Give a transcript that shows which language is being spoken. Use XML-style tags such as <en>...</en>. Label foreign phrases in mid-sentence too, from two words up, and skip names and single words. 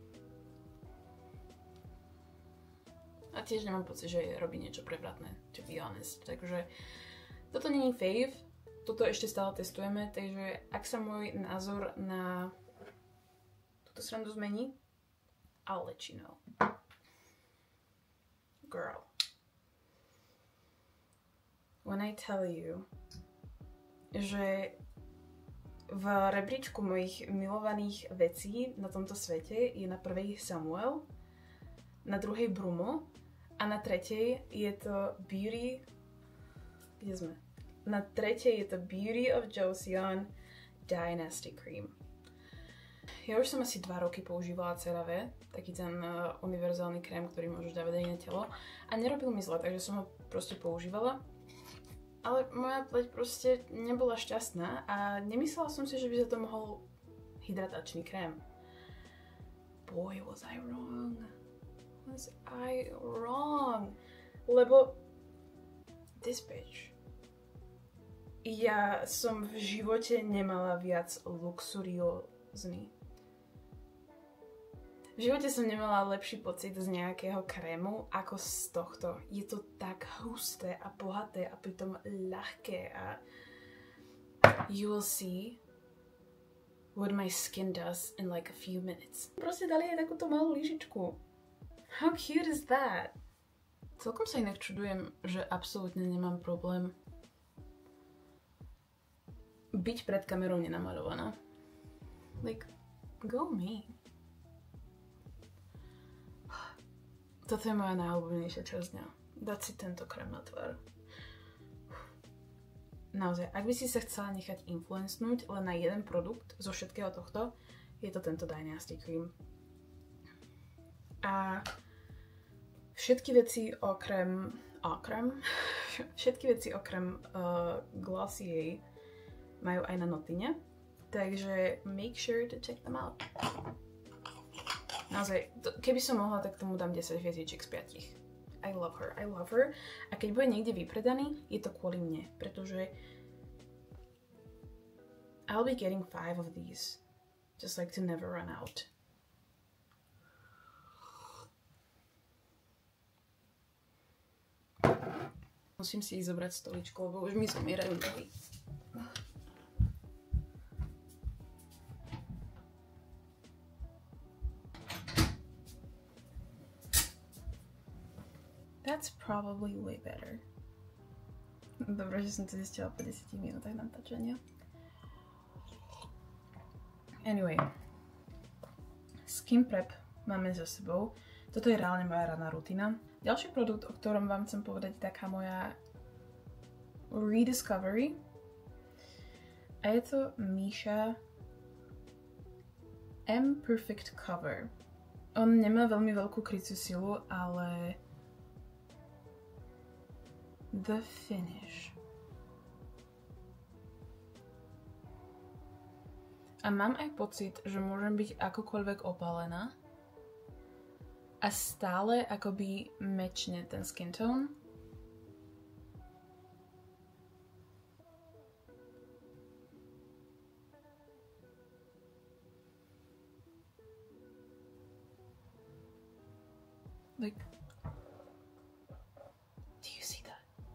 <sk>A tiež nemám pocit, že robí niečo prevratné,</sk> <en>to be honest.</en> <sk>Takže toto nie je fave. Toto ešte stále testujeme, takže ak sa môj názor na túto srandu zmení,</sk> <en>I'll let you know. Girl. When I tell you,</en> <sk>že v rebríčku mojich milovaných vecí na tomto svete je na prvej Samuel, na druhej Brumo a na tretej je to Beauty... Kde sme? Na tretej je to Beauty of Joseon Dynasty Cream. ja už som asi 2 roky používala CeraVe, taký ten univerzálny krém, ktorý môžeš dávať aj na telo. A nerobil mi zle, takže som ho proste používala. Ale moja pleť proste nebola šťastná a nemyslela som si, že by sa to mohol hydratačný krém.</sk> <en>Boy, was I wrong. Was I wrong? Lebo this bitch.</en> <sk>Ja som v živote nemala viac luxuriózny. V živote som nemala lepší pocit z nejakého krému ako z tohto. Je to tak husté a bohaté a pritom ľahké a</sk> <en>you will see what my skin does in like a few minutes.</en> <sk>Proste dali aj takúto malú lyžičku.</sk> <en>How cute is that?</en> <sk>Celkom sa inak čudujem, že absolútne nemám problém byť pred kamerou nenamalovaná.</sk> <en>Like, go me.</en> <sk>Toto je moja najobľúbenejšia časť dňa. Dať si tento krém na tvár. Naozaj, ak by si sa chcela nechať influencnúť len na jeden produkt zo všetkého tohto, je to tento Dynasty Cream. A všetky veci okrem Glossier majú aj na Notine, takže</sk> <en>make sure to check them out.</en> <sk>Naozaj, keby som mohla, tak tomu dám 10 hviezdičiek z 5.</sk> <en>I love her.</en> <sk>A keď bude niekde vypredaný, je to kvôli mne, pretože</sk> <en>I'll be getting 5 of these. Just like to never run out.</en> <sk>Musím si ísť zobrať stoličku, lebo už mi zomierajú nohy.</sk> <en>That's probably way better.</en> <sk>Dobre, že som to zistila po 10 minútach natáčania. Anyway.</sk> <en>Skin prep</en> <sk>máme za sebou. Toto je reálne moja ranná rutina. Ďalší produkt, o ktorom vám chcem povedať, je taká moja rediscovery. A je to Missha M Perfect Cover. On nemá veľmi veľkú kryciu silu, ale</sk> <en>the finish.</en> <sk>A mám aj pocit, že môžem byť akokoľvek opálená a stále akoby mečne ten</sk> <en>skin tone. Like, do you see that?</en>